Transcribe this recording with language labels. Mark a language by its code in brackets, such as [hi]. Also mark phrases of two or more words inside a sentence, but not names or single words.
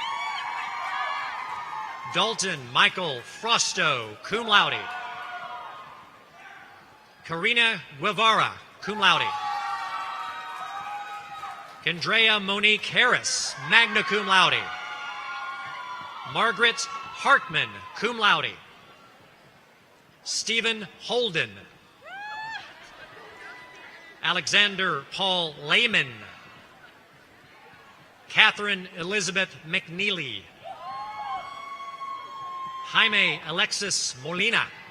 [en] Dalton Michael Frosto, [la] cum laude. [en] Karina Guevara, [la] cum laude. [en] Kendrea Monique Harris, [la] magna cum laude. [en] Margaret Hartman, [la] cum laude. [en] Stephen Holden. Alexander Paul Lehman. Catherine Elizabeth McNeely. Jaime Alexis Molina.